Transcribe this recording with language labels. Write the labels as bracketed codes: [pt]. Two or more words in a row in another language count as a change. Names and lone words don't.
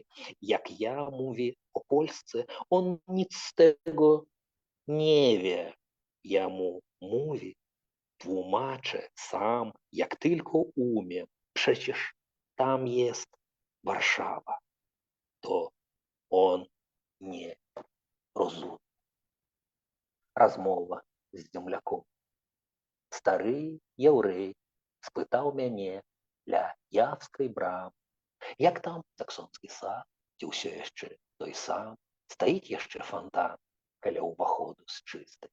[pl] Jak ja mówię o Polsce, on nic z tego nie wie. Ja mu mówię, tłumaczę sam, jak tylko umiem. Przecież tam jest Warszawa. To on nie rozumie. [be] Размова з земляком. Стары яўрэй спытаў мяне ля Явскай брамы: як там саксонскі сад, ці ўсё яшчэ той сам, стаіць яшчэ фонтан каля ўваходу з чыстай.